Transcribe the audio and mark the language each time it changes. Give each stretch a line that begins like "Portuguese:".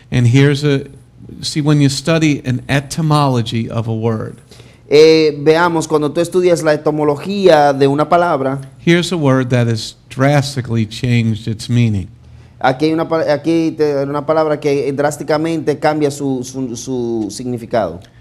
English: And see, when you study an etymology of a word,
Spanish: Veamos, cuando tú estudias la etimología de una palabra,
English: here's a word that has drastically changed its meaning.
Spanish: aquí hay una palabra que drásticamente cambia su significado.